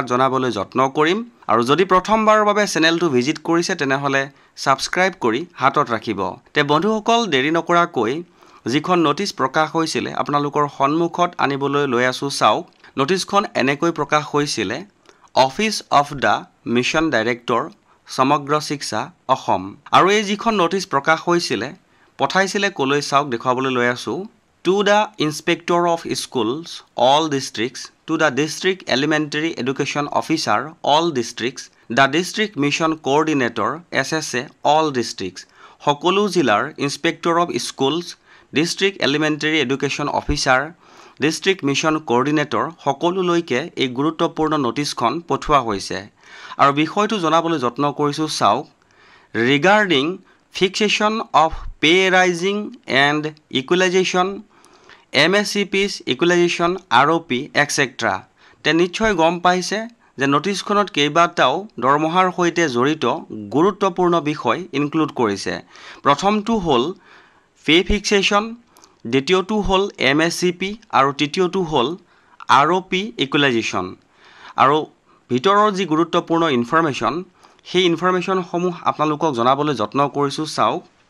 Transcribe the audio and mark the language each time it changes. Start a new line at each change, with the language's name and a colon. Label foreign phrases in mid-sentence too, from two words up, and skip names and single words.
Assamese: জনাবলৈ যত্ন কৰিম আৰু যদি প্ৰথমবাৰৰ বাবে চেনেলটো ভিজিট কৰিছে তেনেহলে সাবস্ক্ৰাইব কৰি হাতত ৰাখিব তে বন্ধুসকল দেৰি নকৰাকৈ যিখন নোটিছ প্ৰকাশ হৈছিল আপোনালোকৰ সন্মুখত আনিবলৈ লৈ আছো চাওক নোটিছখন এনেকৈ প্ৰকাশ হৈছিল
English: Office of the Mission Director
Assamese: সমগ্ৰ শিক্ষা অসম আৰু এই যিখন নোটিছ প্ৰকাশ হৈছিল পঠাইছিল কলৈ চাওক দেখুৱাবলৈ লৈ আছো
English: to the Inspector of Schools, all districts, to the District Elementary Education Officer, all districts, the District Mission Coordinator, SSA, all districts,
Assamese: সকলো জিলাৰ
English: Inspector of Schools, District Elementary Education Officer, District Mission Coordinator,
Assamese: সকলোলৈকে এই গুৰুত্বপূৰ্ণ নোটিছখন পঠোৱা হৈছে আৰু বিষয়টো জনাবলৈ যত্ন কৰিছো চাওক
English: regarding fixation of pay rising and equalization MSCP's equalization ROP etc.
Assamese: তে নিশ্চয় গম পাইছে যে নোটিছখনত কেইবাটাও দৰমহাৰ সৈতে জড়িত গুৰুত্বপূৰ্ণ বিষয় ইনক্লুড কৰিছে প্ৰথমটো হল
English: pay fixation
Assamese: দ্বিতীয়টো হল MSCP আৰু তৃতীয়টো হল
English: ROP equalization
Assamese: আৰু ভিতৰৰ যি গুৰুত্বপূৰ্ণ ইনফৰমেশন সেই ইনফৰমেশন সমূহ আপোনালোকক জনাবলৈ যত্ন কৰিছো চাওক